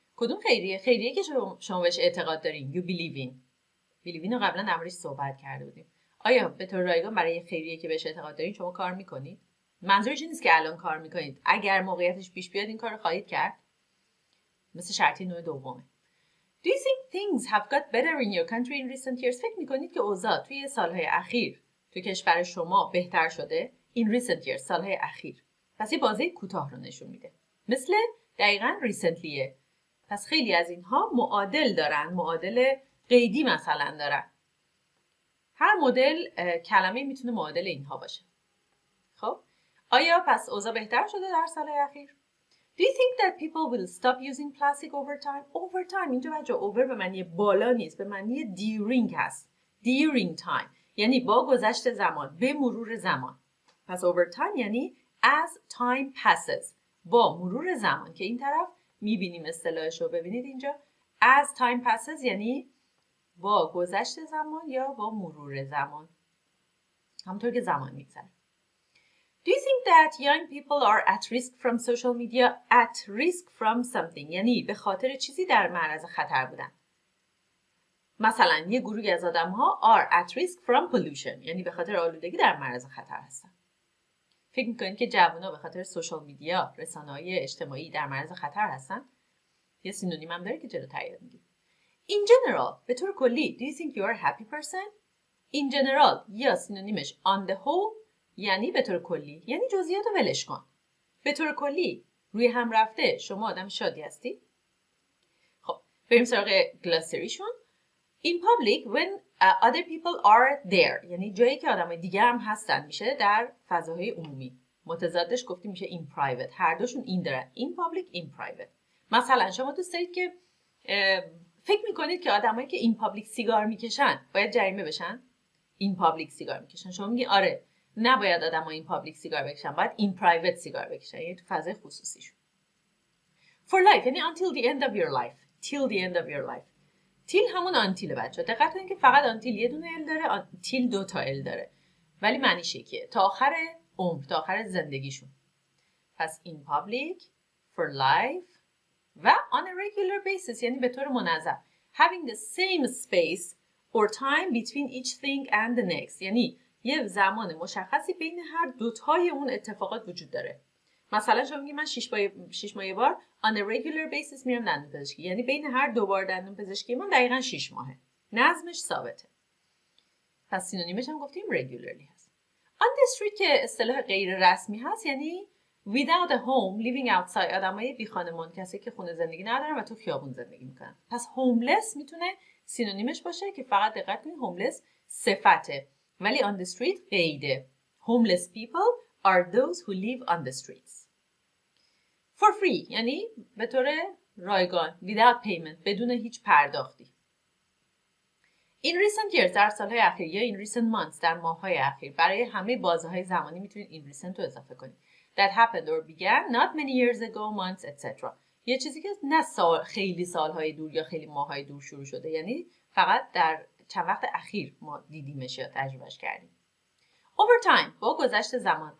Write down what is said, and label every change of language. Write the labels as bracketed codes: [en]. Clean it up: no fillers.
[fa] کدوم خیریه؟ خیریه که شما بهش اعتقاد دارین. [en] you believe in. [fa] believe in رو قبلا در موردش صحبت کرده بودیم. آیا به طور رایگان برای خیریه که بهش اعتقاد دارین شما کار میکنید؟ منظورش نیست که الان کار میکنید، اگر موقعیتش پیش بیاد این کار رو خواهید کرد. مثل شرطی نوع دومه. [en] Do you think things have got better in your country in recent years? [fa] فکر میکنید که اوضاع توی سالهای اخیر توی کشور شما بهتر شده؟ [en] In recent years، [fa] سالهای اخیر. پس یه بازه کوتاه رو نشون میده. مثل دقیقاً recentlyه. پس خیلی از اینها معادل دارن، معادل قیدی مثلا دارن. هر مدل کلمه میتونه معادل اینها باشه. خب آیا پس اوضاع بهتر شده در سالهای اخیر؟ [en] Do you think that people will stop using plastic over time? [fa] Over time اینجا بچه over به معنی بالا نیست، به معنی during هست. [en] During time [fa] یعنی با گذشت زمان، به مرور زمان. پس [en] over time [fa] یعنی [en] as time passes، [fa] با مرور زمان، که این طرف میبینیم اصطلاحش رو. ببینید اینجا [en] as time passes [fa] یعنی با گذشت زمان یا با مرور زمان، همونطور که زمان میگذره. [en] Do you think that young people are at risk from social media? At risk from something [fa] یعنی به خاطر چیزی در معرض خطر بودن. مثلا یه گروهی از آدم‌ها [en] are at risk from pollution [fa] یعنی به خاطر آلودگی در معرض خطر هستن. فکر می‌کنید که جوونا به خاطر سوشال میدیا، رسانه‌های اجتماعی در معرض خطر هستن؟ یه سینونیم هم داره که جلوتر یاد می‌گیم. [en] In general [fa] به طور کلی [en] do you think you are a happy person? In general [fa] یا سینونیمش [en] on the whole [fa] یعنی به طور کلی، یعنی جزئیات رو ولش کن. به طور کلی روی هم رفته شما آدم شادی هستی؟ خب بریم سراغ گلاسریشون. [en] In public when other people are there [fa] یعنی جایی که آدمای دیگه هم هستن، میشه در فضاهای عمومی. متضادش گفتیم میشه [en] in private، [fa] هر دوشون این دارن. [en] In public in private. [fa] مثلا شما دوست دارید که فکر میکنید که آدمایی که [en] in public [fa] سیگار میکشن باید جریمه بشن؟ in public سیگار میکشن. شما میگی آره نباید آدم‌ها این پابلیک سیگار بکشن، باید این پرایوت سیگار بکشن، یعنی تو فضای خصوصیشون. [en] For life یعنی until the end of your life. Till the end of your life. [fa] till همون until بچه‌ها. دقت کنید که فقط until یه دونه ال داره، till 2 تا ال داره. ولی معنیش یکیه. تا آخر عمر، تا آخر زندگیشون. پس in public, for life و [en] on a regular basis [fa] یعنی به طور منظم. [en] Having the same space or time between each thing and the next [fa] یعنی یه زمان مشخصی بین هر دوتای اون اتفاقات وجود داره. مثلا شما میگی من 6 ماه یه بار [en] on a regular basis [fa] میرم دندون پزشکی، یعنی بین هر 2 بار دندون پزشکی من دقیقاً 6 ماهه. نظمش ثابته. پس سینونیمش هم گفتیم regularly هست. [en] On the street [fa] که اصطلاح غیر رسمی هست یعنی [en] without a home living outside. [fa] آدمای بی خانمان، کسی که خونه زندگی ندارن و تو خیابون زندگی میکنن. پس homeless میتونه سینونیمش باشه که فقط دقت کنید homeless صفته ولی [en] on the street [fa] قیده. [en] Homeless people are those who live on the streets. For free [fa] یعنی به طور رایگان. [en] Without payment [fa] بدون هیچ پرداختی. [en] In recent years [fa] در سالهای اخیر یا [en] in recent months [fa] در ماههای اخیر برای همه بازه‌های زمانی میتونید in recent رو اضافه کنید. [en] That happened or began not many years ago, months, etc. [fa] یه چیزی که نه خیلی سالهای دور یا خیلی ماههای دور شروع شده، یعنی فقط در چند وقت اخیر ما دیدیمش یا تجربهش کردیم. [en] Over time [fa] با گذشت زمان.